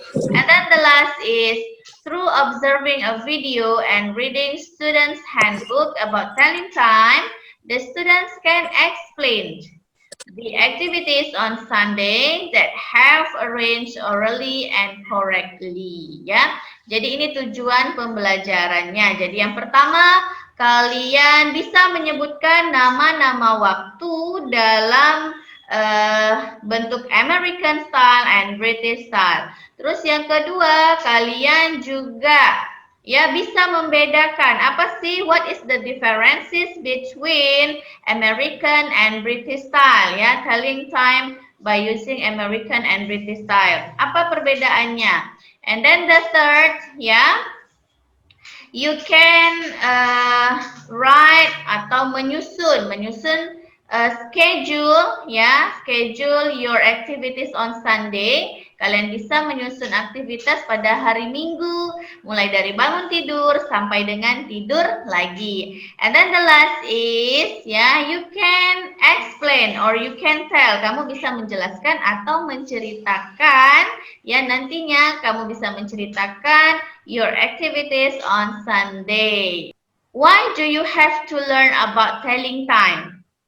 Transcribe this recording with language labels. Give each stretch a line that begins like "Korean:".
English: And then the last is through observing a video and reading students' handbook about telling time, the students can explain the activities on Sunday that have arranged orally and correctly.
Indonesian: Ya, jadi ini tujuan pembelajarannya. Jadi yang pertama, kalian bisa menyebutkan nama-nama waktu dalam bentuk
English: American style and British style.
Indonesian: Terus yang kedua, kalian juga ya bisa membedakan apa sih,
English: what is the differences between American and British style, ya, telling time by using American and British style.
Indonesian: Apa perbedaannya?
English: And then the third, ya, you can write
Indonesian: atau menyusun
English: schedule, ya, schedule your activities on Sunday.
Indonesian: Kalian bisa menyusun aktivitas pada hari Minggu, mulai dari bangun tidur sampai dengan tidur lagi.
English: And then the last is, ya, you can explain or you can tell.
Indonesian: Kamu bisa menjelaskan atau menceritakan, ya, nantinya kamu bisa menceritakan
English: your activities on Sunday. Why do you have to learn about telling time?